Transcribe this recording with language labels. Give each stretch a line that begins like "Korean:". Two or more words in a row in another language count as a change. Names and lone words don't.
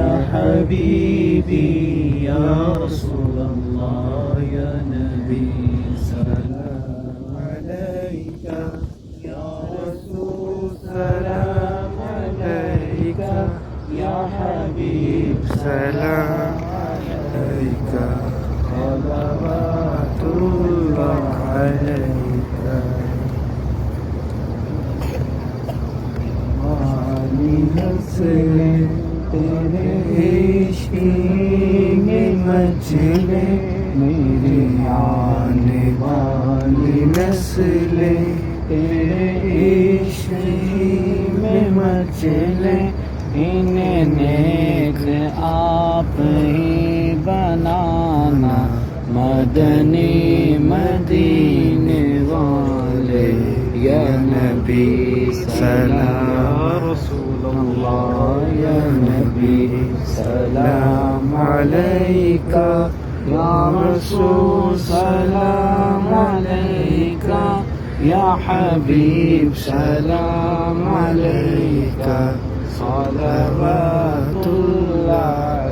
Arabic: حبيبي يا رسول الله يا نبي سلام عليك يا رسول سلام عليك يا حبيب سلام عليك صلوات الله عليك
Urdu: والی نسلیں تیرے عشق میں مچلے میری آنے والی نسلیں تیرے عشق میں مچلے انہیں نیک آپ ہی بنانا مدنی مدینے والے
Arabic: يا نبي سلام رسول الله يا نبي سلام عليك يا رسول سلام عليك يا حبيب سلام عليك صلوات الله